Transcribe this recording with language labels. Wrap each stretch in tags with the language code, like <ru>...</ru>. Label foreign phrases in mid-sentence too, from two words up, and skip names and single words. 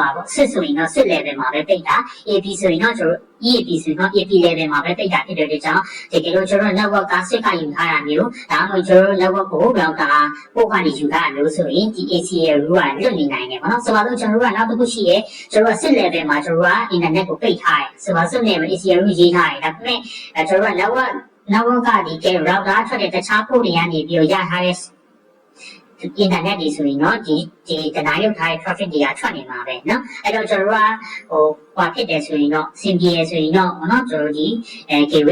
<my>သွားပေါ့ switch ဆိုရင်တော့</my> <en>switch level</en> <my>မှာပဲပိတ်တာ AP ဆိုရင်တော့ကျွန်တော် EAP ဆိုရင်တော့</my> <en>AP level</en> <my>မှာပဲပိတ်တာဖြစ်တဲ့ကြောင့်တကယ်လို့ကျွန်တော် network က switch ကယူထားတာမျိုးဒါမှမဟုတ်ကျွန်တော် network ကို router ပို့ကနေယူထားတာမျိုးဆိုရင်ဒီ</my> <en>ACL rule</en> <my>ကလွတ်နေနိုင်တယ်ပေါ့နော်ဆိုတော့ကျွန်တော်တို့ကနောက်တစ်ခုရှိရဲကျွန်တော်</my> <en>switch level</en> <my>မှာကျွန်တော်က internet ကိုပိတ်ထားတယ်ဆိုတော့</my> <en>switch level ACL rule</en> <my>ရေးထားတယ်ဒါပေမဲ့ကျွန်တော်က network ကဒီ router ထွက်တဲ့တခြားပို့တွေကနေပြီးတော့ရထားတဲ့ internet တွေဆိုရင်တော့ဒီတနားရုပ်ထားတဲ့ traffic တွေကထွက်နေမှာပဲเนาะအဲ့တော့ကျွန်တော်ကဟိုဖြစ်တယ်ဆိုရင်တော့ simple ဆိုရင်တော့เนาะကျွန်တော်ဒီgateway</my>